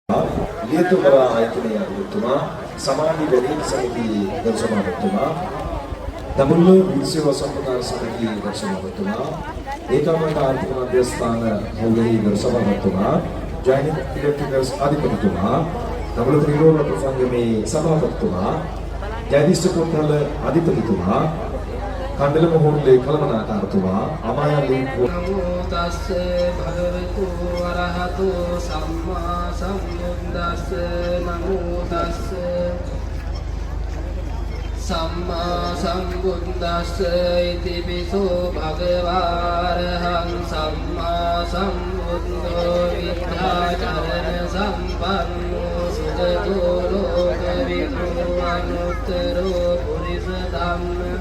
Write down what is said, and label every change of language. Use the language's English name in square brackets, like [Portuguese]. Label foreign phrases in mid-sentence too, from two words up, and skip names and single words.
[Sinhala] ලියතුමා ආයතනයේ අධිපතිතුමා සමාධි වැඩිහිටි සමිතියේ ගරු සභාපතිතුමා දඹුල්ල විශ්ව සම්ප්‍රදාය සමිතියේ ගරු සභාපතිතුමා ඒකාමත ආර්ථික මධ්‍යස්ථාන හොල්ලේ ගරු සභාපතිතුමා ජයනිත් ඉලෙක්ට්‍රිකල්ස් අධිපතිතුමා දඹුල්ල ත්‍රිරෝණ ප්‍රසංගමේ සභාපතිතුමා ජයදිෂ්ඨ කුණ්ඩල අධිපතිතුමා කණ්ඩල මොහොල්ලේ කළමනාකාරතුමා අමායලේ [Pali] නමෝ තස්ස භගවතු වරහතු සම්මා සම්බුද්දස්ස නමෝ තස්ස සම්මා සම්බුද්දස්ස ඉති පිසෝ භගවාරහං සම්මා සම්බුද්ධෝ විද්‍යාචරණ සම්පන්නෝ සුගතෝ ලෝක විද්‍යානුත්තරෝ පුරිස ධම්ම